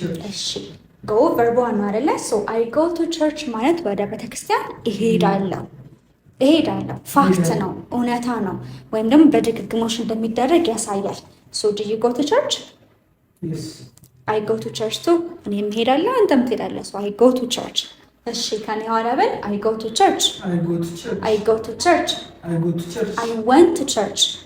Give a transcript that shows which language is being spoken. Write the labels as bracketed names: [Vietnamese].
[Amharic] እሺ go verb one ነው አይደለ? [English] so I go to church [Amharic] ማለት ወደ ቤተክርስቲያን እሄዳለሁ። ፋክት ነው፣ እውነታ ነው፣ ወይም ደግሞ በድግግሞሽ እንደሚደረግ ያሳያል። [English] so do you go to church? Yes. I go to church too. [Amharic] እኔም እሄዳለሁ፣ አንተም ትሄዳለህ። [English] so I go to church. [Amharic] እሺ ከኔ ኋላ በል። [English] I go to church. I go to church. [Amharic] I went to church.